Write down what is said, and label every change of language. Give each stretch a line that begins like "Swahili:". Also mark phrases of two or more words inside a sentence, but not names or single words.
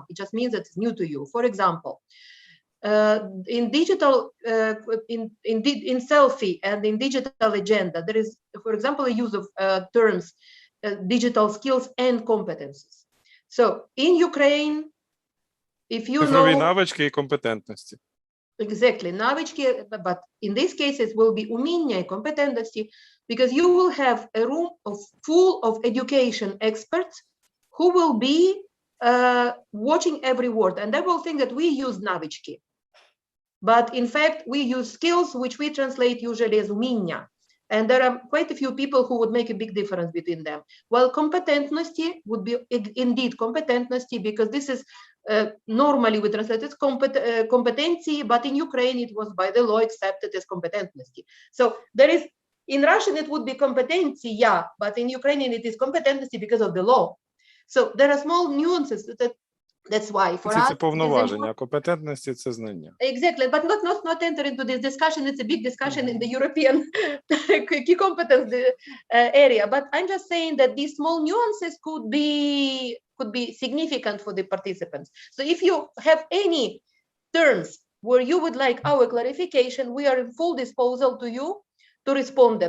English: It just means that it's new to you. For example, in digital, in Selfie and in digital agenda, there is, for example, a use of terms, digital skills and competencies. So in Ukraine, if you
Ukrainian: Цифрові
English: know,
Ukrainian: навички і компетентності.
English: Exactly, навички, but in this case it will be
Ukrainian: уміння і компетентності,
English: because you will have a room full of education experts who will be watching every word, and they will think that we use навички. But in fact, we use skills which we translate usually as уміння. And there are quite a few people who would make a big difference between them. Well, компетентності would be indeed компетентності, because this is normally we translate it competency, but in Ukraine it was by the law accepted as компетентності. So there is, in Russian it would be competency, yeah, but in Ukrainian it is компетентності because of the law. So there are small nuances that's why for us.
Ukrainian: Це повноваження, а компетентності це знання.
English: Exactly, but not enter into this discussion. It's a big discussion in the European key competence area. But I'm just saying that these small nuances could be significant for the participants. So if you have any terms where you would like our clarification, we are in full disposal to you to respond them.